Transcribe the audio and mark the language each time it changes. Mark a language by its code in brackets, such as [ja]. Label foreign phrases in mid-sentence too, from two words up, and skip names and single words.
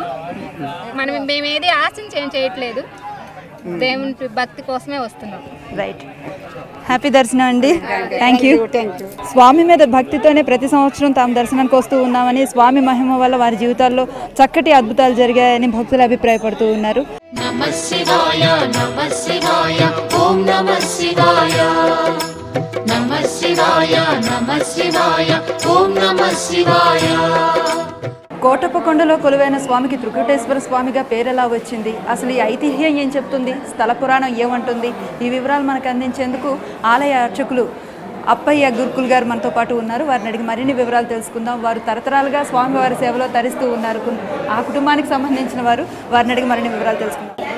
[te] మేమేది ఆశించి ఏం చేయట్లేదు, దేవుని భక్తి కోసమే వస్తున్నాం. రైట్, హ్యాపీ దర్శనం అండి. [en] thank you. [te] స్వామి మీద భక్తితోనే ప్రతి సంవత్సరం తాము దర్శనానికి వస్తూ ఉన్నామని, స్వామి మహిమ వల్ల వారి జీవితాల్లో చక్కటి అద్భుతాలు జరిగాయని భక్తులు అభిప్రాయపడుతూ ఉన్నారు. [sa] नमः शिवाय नमः शिवाय ओम नमः शिवाय नमः शिवाय नमः शिवाय ओम नमः शिवाय। [te] కోటప్పకొండలో కొలువైన స్వామికి త్రికూటేశ్వర స్వామిగా పేరెలా వచ్చింది, అసలు ఈ ఐతిహ్యం ఏం చెప్తుంది, స్థల పురాణం ఏమంటుంది, ఈ వివరాలు మనకు అందించేందుకు ఆలయ అర్చకులు అప్పయ్య గురుకుల్ గారు మనతో పాటు ఉన్నారు. వారిని అడిగి మరిన్ని వివరాలు తెలుసుకుందాం. వారు తరతరాలుగా స్వామివారి సేవలో తరిస్తూ ఉన్నారు. ఆ కుటుంబానికి సంబంధించిన వారు, వారిని అడిగి మరిన్ని వివరాలు తెలుసుకుందాం.